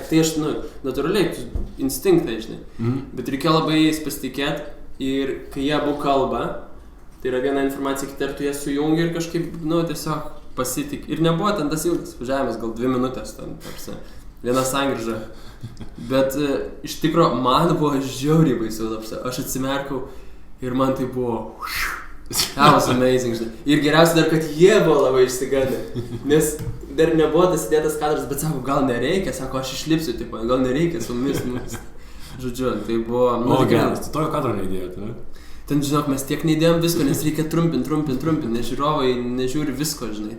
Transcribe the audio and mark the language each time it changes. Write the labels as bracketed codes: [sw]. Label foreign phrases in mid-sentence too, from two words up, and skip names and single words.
[lt] Tai aš, natūraliai, instinktai, žinai. Bet reikia labai jais pasitikėti ir kai jie abu kalba, tai yra viena informacija, kita ir tu ją sujungi ir kažkaip, tiesiog pasitik. Ir nebuvo ten tas ilgas važiavimas, gal 2 minutės ten, tarsi, viena sankryža. Bet iš tikro, man buvo žiauriai baisu, aš atsimerkiau ir man tai buvo, [en] that was amazing, [lt] žinai. Ir geriausia dar, kad jie buvo labai išsigandę, nes dar nebuvo tas įdėtas kadras, bet sako, gal nereikia, sako, aš išlipsiu, tipo, gal nereikia su mumis. Žodžiu, tai buvo... geras, tai tokio kadro neįdėjote, ne? Ten, žinok, mes tiek neįdėjom visko, nes reikia trumpinti, nes žiūrovai nežiūri visko, žinai.